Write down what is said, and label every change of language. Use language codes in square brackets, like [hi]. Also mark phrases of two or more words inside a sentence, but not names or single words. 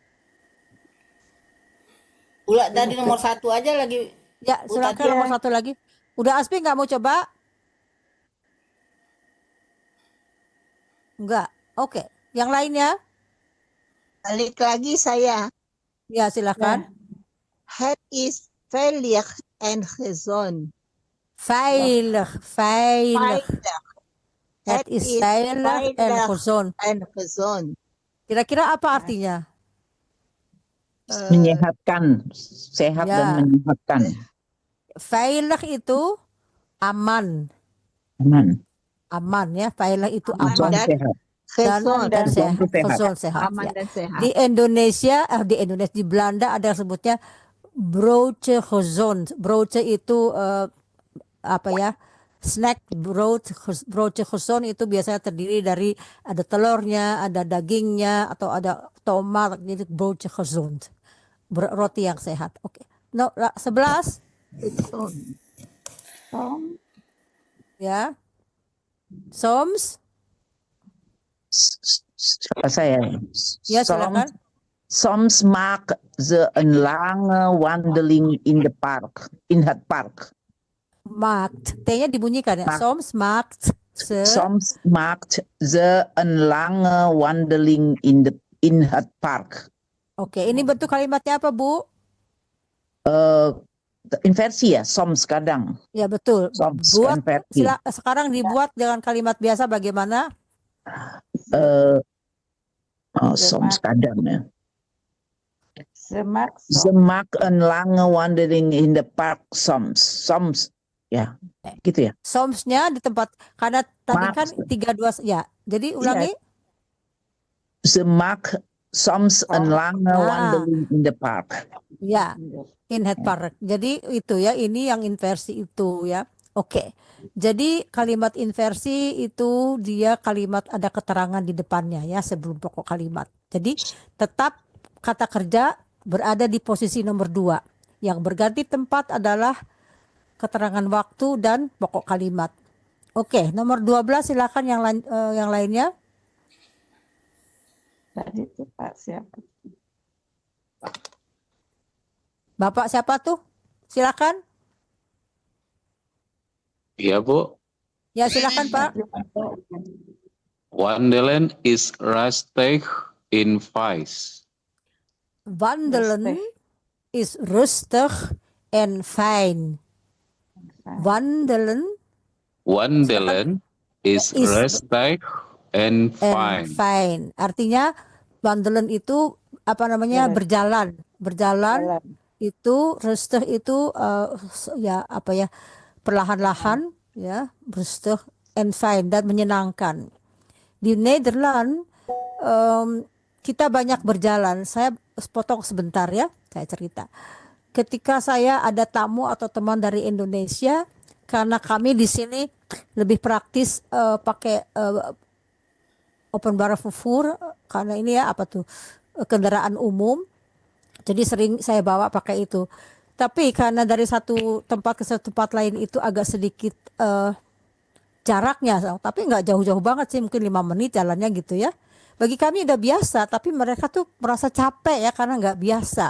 [id] Udah dari nomor 1 aja lagi. Ya, silakan nomor 1 lagi. Udah Aspi nggak mau coba? Enggak. Oke. Yang lainnya? Balik lagi saya. Ya, silakan. [nl] Het is veilig en gezond. Veilig. Het is veilig en gezond. [id] Kira-kira apa artinya? Menyehatkan, sehat dan menyehatkan. Veilig itu aman. Aman ya, veilig itu aman. Dan sehat. Aman dan sehat. Di Indonesia, di Belanda ada yang sebutnya [nl] broodje gezond. [id] Broodje itu snack [nl] broodje gezond [id] itu biasanya terdiri dari ada telurnya, ada dagingnya, atau ada tomat, jadi [nl] broodje gezond. [id] Roti yang sehat. Oke. 11. Ya. Soms. Saya. Ya, silakan. [nl] Soms maakt ze een lange wandeling in het park. [id] Maakt. T-nya dibunyikan ya. [nl] Soms maakt ze een lange wandeling in het park. [id] Oke, ini bentuk kalimatnya apa, Bu? Inversi ya, soms kadang. Ya, betul. Soms sekarang dibuat dengan kalimat biasa bagaimana? Soms kadang ya. [nl] Ze maakt een lange wandeling in the park soms. [id] Ya, gitu ya. Somsnya di tempat, karena tadi kan 3-2 ya. Jadi ulangi. [nl] Ze maakt soms een lange wandeling in the park. [id] Ya, [nl] in het park. [id] Jadi itu ya, ini yang inversi itu ya. Oke. Jadi kalimat inversi itu dia kalimat ada keterangan di depannya ya, sebelum pokok kalimat. Jadi tetap kata kerja berada di posisi nomor 2. Yang berganti tempat adalah keterangan waktu dan pokok kalimat. Oke, nomor 12 silakan yang lainnya. Tadi itu Pak siapa? Bapak siapa tuh? Silakan. Iya, Bu. Ya, silakan Pak. [nl] Wandelen is rustig in vice. Wandelen is rustig en fijn. [id] Wandelen [nl] is rustig and fine. [id] Artinya wandelen itu apa namanya? Berjalan. Itu rustig itu perlahan-lahan ya, [nl] rustig and fine, [id] dan menyenangkan. Di Nederland kita banyak berjalan. Saya potong sebentar ya, saya cerita. Ketika saya ada tamu atau teman dari Indonesia, karena kami di sini lebih praktis pakai [nl] openbare vervoer, [id] karena ini ya kendaraan umum. Jadi sering saya bawa pakai itu. Tapi karena dari satu tempat ke satu tempat lain itu agak sedikit jaraknya, tapi nggak jauh-jauh banget sih, mungkin 5 menit jalannya gitu ya. Bagi kami udah biasa, tapi mereka tuh merasa capek ya karena nggak biasa.